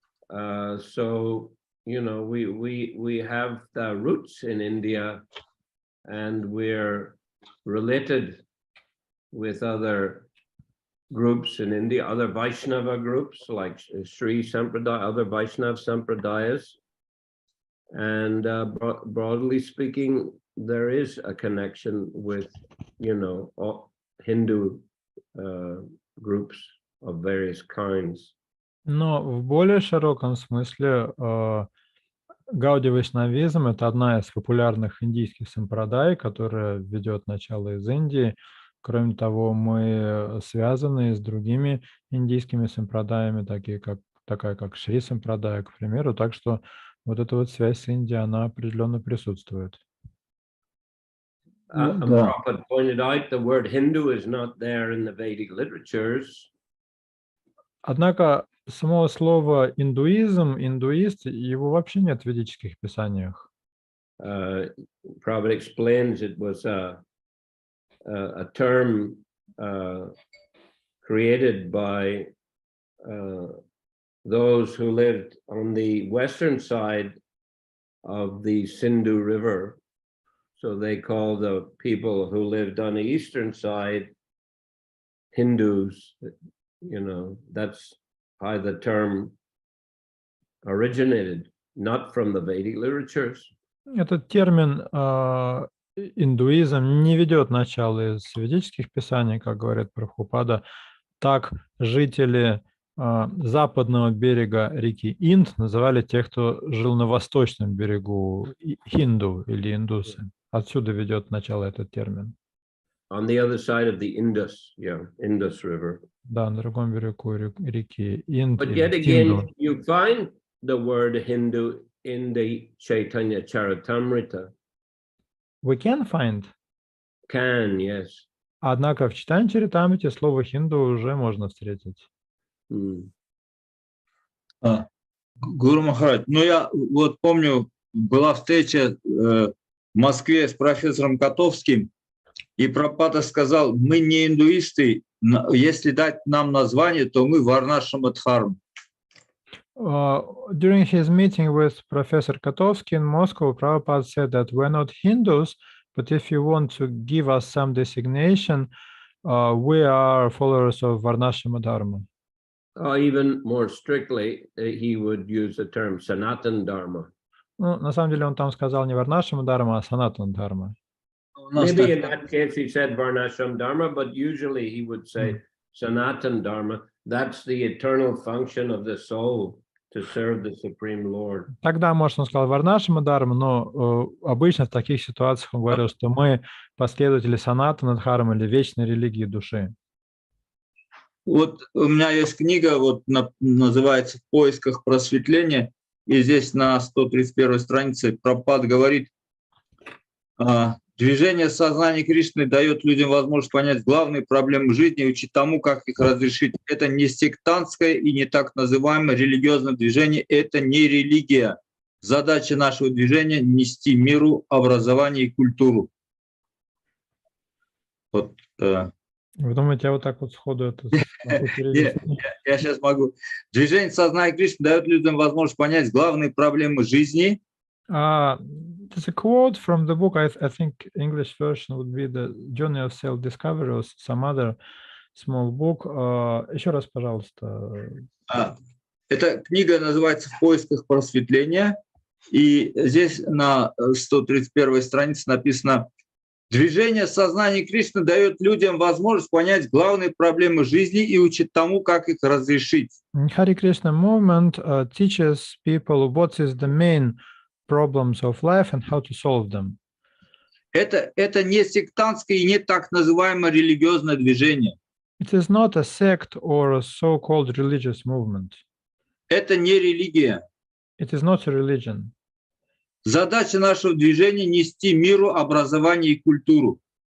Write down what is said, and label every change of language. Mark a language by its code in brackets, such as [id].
[en] So, you know, we have the roots in India, and we're related with other groups in India, other Vaishnava groups like Sri Sampradaya, other Vaishnava Sampradayas. And broadly speaking, there is a connection with, you know, all Hindu groups of various kinds. [ru] Но в более широком смысле Гаудия Вайшнавизм — это одна из популярных индийских сампрадай, которая ведет начало из Индии. Кроме того, мы связаны с другими индийскими сампрадаями, такая как Шри Сампрадая, к примеру. Так что вот эта вот связь с Индией, она определенно присутствует. [en] Prabhupada pointed out the word Hindu is not there in the Vedic literatures. [ru] Однако самого слова индуизм, индуист, его вообще нет в ведических писаниях. [en] Prabhupada explains it was a term created by those who lived on the western side of the Sindhu River. So they call the people who lived on the eastern side Hindus. You know, that's how the term originated, not from the Vedic literatures. [ru] Этот термин индуизм не ведет начало из ведических писаний, как говорит Прабхупада. Так жители западного берега реки Инд называли тех, кто жил на восточном берегу, хинду или индусы. Отсюда ведет начало этот термин. [en] On the other side of the Indus, Indus River. [ru] Да, на другом берегу реки Инд. [en] But yet again, you find the word Hindu in the Chaitanya Charitamrita. We can find. Can, yes. [ru] Однако в Чайтанья Чаритамрите слово хинду уже можно встретить. Гуру Махарадж, ну я вот помню, была встреча в Москве с профессором Котовским, и Прабхупада сказал, мы не индуисты, если дать нам название, то мы Варнашрама Дхарма. [en] During his meeting with Professor Kotovsky in Moscow, Prabhupada said that we're not Hindus, but if you want to give us some designation, we are followers of Varnashrama Dharma. Even more strictly, he would use the term Sanatan Dharma. [ru] Ну, на самом деле он там сказал не Varnashrama Dharma, а Sanatan Dharma. [en] Maybe in that case he said Varnashram Dharma, but usually he would say Sanatan Dharma. That's the eternal function of the soul, to serve the Supreme Lord. [ru] Тогда, может, он сказал Varnashrama Dharma, но обычно в таких ситуациях он говорил, что мы последователи Санатана Дхармы или вечной религии души. Вот у меня есть книга, вот называется «В поисках просветления», и здесь на 131 странице Прабхупада говорит: движение сознания Кришны дает людям возможность понять главные проблемы жизни и учить тому, как их разрешить. Это не сектантское и не так называемое религиозное движение, это не религия. Задача нашего движения — нести миру, образование и культуру. Вот, Вы думаете, я вот так вот сходу это могу перевести? Я сейчас могу. Движение сознания Кришны дает людям возможность понять главные проблемы жизни. [en] There's a quote from the book. I think English version would be The Journey of Self-Discovery or some other small book. [ru] Еще раз, пожалуйста. Эта книга называется «В поисках просветления». И здесь на 131 странице написано: движение сознания Кришны дает людям возможность понять главные проблемы жизни и учить тому, как их разрешить. [en] Hare Krishna movement teaches people what is the main problems of life and how to solve them. [ru] Это не сектантское и не так называемое религиозное движение. [en] It is not a sect or a so-called religious movement. [ru] Это не религия. [en] It is not a religion. [ru] Задача нашего движения — нести миру образование и культуру.